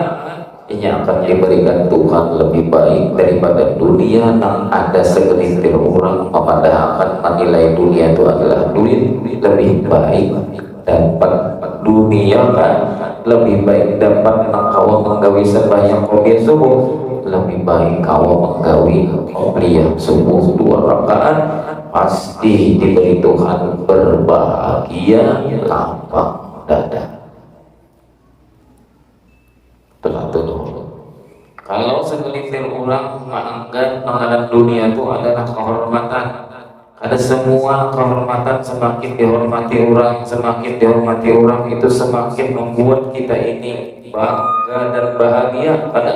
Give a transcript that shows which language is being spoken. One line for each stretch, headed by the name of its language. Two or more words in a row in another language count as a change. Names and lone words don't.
Indonesian: ini akan diberikan Tuhan lebih baik daripada dunia yang ada segelintir orang memandangkan menilai dunia itu adalah duit lebih baik dapat dunia kan lebih baik dapat
Banjar: kawa menggawi
Indonesian: sembahyang qabliyah subuh lebih baik
Banjar: kawa menggawi
Indonesian: qabliyah subuh 2 rakaat, pasti diberi Tuhan berbahagia lapang dada. Kalau segelintir orang menganggap mengenal dunia itu adalah kehormatan, ada semua kehormatan semakin dihormati orang itu semakin membuat kita ini bangga dan bahagia.